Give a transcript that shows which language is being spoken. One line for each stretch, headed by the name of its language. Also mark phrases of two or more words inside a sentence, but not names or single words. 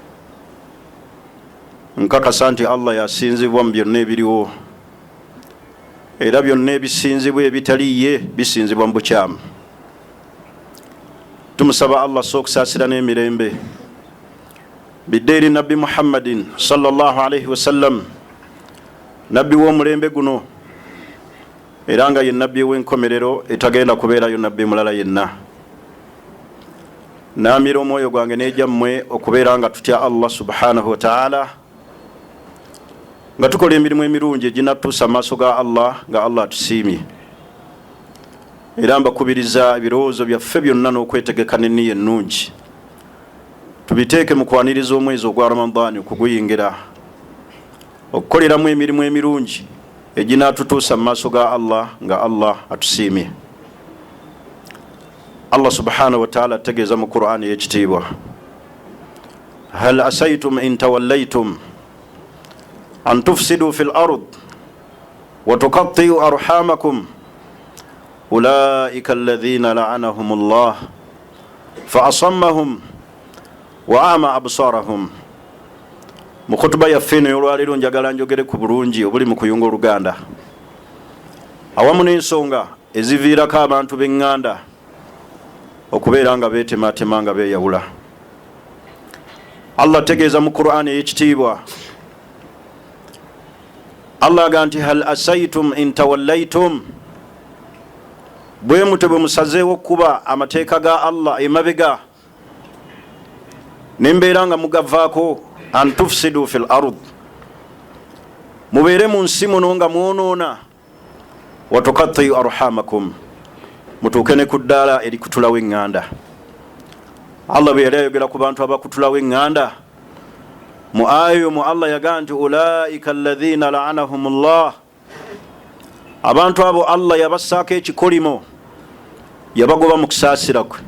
Ganda: Nkakasa nti Allah yasinzibwa mu byonna ebiriwo era byonna ebisinzibwa ebitaliye bisinzibwa mu bukyamu. Tumusaba Allah sookusaasira n'emirembe bidde eri Nabbi Muhammadin
Arabic: صلى الله عليه وسلم,
Ganda: nabbi w'omulembe guno era nga ye nabbi w'enkomerero etagenda kubeerayo nabbi mulala yenna. Naamira omwoyo gwange n'egyammwe okubeera nga tutya Allah
Arabic: سبحانه وتعالى,
Ganda: nga tukola emirimu emirungi eginatuusa amaaso ga Allah nga Allah atusiimye. Era mbakubiriza ebirowoozo byaffe byonna n'okwetegeka n'enniya ennungi tubiteeke mu kwaniriza omwezi ogwa Ramadani okuguyingira, okukoleramu emirimu emirungi eginatutuusa mu maaso ga Allah nga Allah atusiimye.
Arabic: الله سبحانه وتعالى
Ganda: ategeeza mu Qur'ani y'ekitiibwa:
Arabic: هل عسيتم إن توليتم أن تفسدوا في الأرض وتقطعوا أرحامكم أولئك الذين لعنهم الله فأصمهم وأعمى أبصارهم.
Ganda: Mu kutuba yaffe eno y'olwaleero njagala njogere ku bulungi obuli mu kuyunga Oluganda awamu n'ensonga eziviirako abantu b'eŋŋanda okubeera nga beetematema nga beeyawula. Allah tegeeza mu Qur'ani y'ekitiibwa, Allah aga nti
Arabic: هل عسيتم إن توليتم,
Ganda: bwe mute bwe musazeewo okuba amateeka ga Allah emabega nembeera nga mugavaako,
Arabic: أن تفسدوا في الأرض,
Ganda: mubeere mu nsi muno nga mwonoona,
Arabic: وتقطعوا أرحامكم,
Ganda: mutuuke ne ku ddaala erikutulawo eŋŋanda. Allah bwe yali ayogera ku bantu abakutulawo eŋŋanda mu ayo mu Allah yaganti
Arabic: أولئك الذين لعنهم الله,
Ganda: abantu abo Allah yabasaako ekikolimo yabagoba mu kusaasira kwe.